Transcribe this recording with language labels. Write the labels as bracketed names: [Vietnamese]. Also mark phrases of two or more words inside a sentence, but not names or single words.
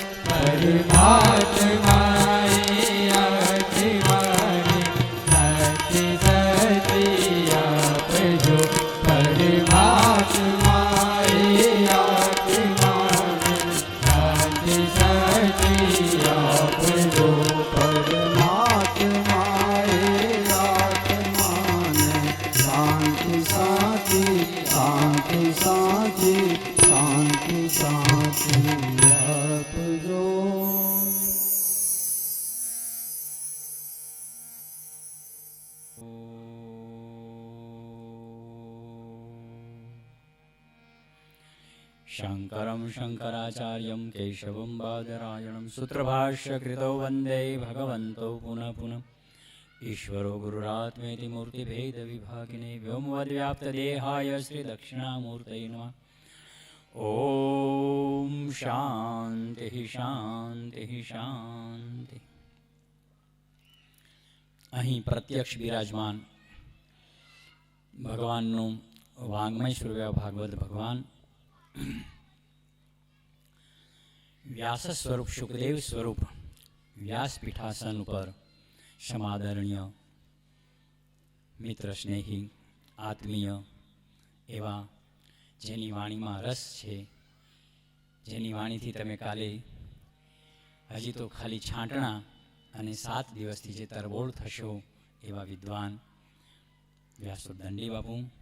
[Gujarati] પરમાત્માએ અતિ મને સચી સચી આપજો પરમાત્માએ અતિ મને સચી સચી આપજો પરમાત્માએ આત્માને શાંતિ સાચી શાંતિ સાચી શાંતિ સાચી આપજો [Sanskrit] शङ्करं शङ्कराचार्यं केशवं बादरायणं सूत्रभाष्यकृतौ वन्दे भगवन्तौ पुनः पुनः ईश्वरो गुरुरात्मेति मूर्तिभेदविभागिने व्योमवद्व्याप्तदेहाय श्रीदक्षिणामूर्तये नमः ॐ शान्तिः शान्तिः शान्तिः [Gujarati] અહીં પ્રત્યક્ષ બિરાજમાન ભગવાનનું વાંગ્મય સ્વરૂપ ભાગવત ભગવાન વ્યાસ સ્વરૂપ શુકદેવ સ્વરૂપ વ્યાસપીઠાસન ઉપર સમાદરણીય મિત્ર સ્નેહી આત્મીય એવા જેની વાણીમાં રસ છે, જેની વાણીથી તમે કાલે હજી તો ખાલી છાંટણા અને 7 દિવસથી જે તરબોળ થશો એવા વિદ્વાન વ્યાસો દંડી બાપુ,